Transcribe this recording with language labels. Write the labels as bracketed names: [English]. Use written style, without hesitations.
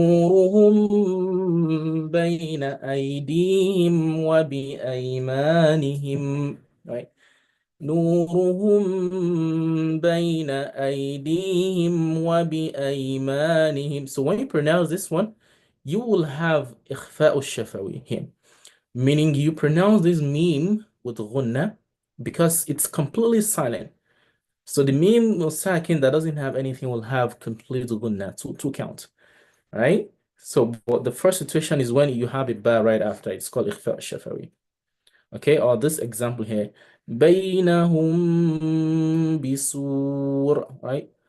[Arabic] نورهم بين أيديهم وبأيمانهم, [English] right? [Arabic] نورهم بين أيديهم وبأيمانهم. [English] So when you pronounce this one, you will have [Arabic] إخفاء الشفوي [English] here, meaning you pronounce this meme with ghunna because it's completely silent. So the meme or sakin that doesn't have anything will have complete ghunna, two count, right? So but the first situation is when you have a ba right after. It's called Ikhfa Shafawee. Okay, or this example here. [Arabic] بينهم بسور, [English] right?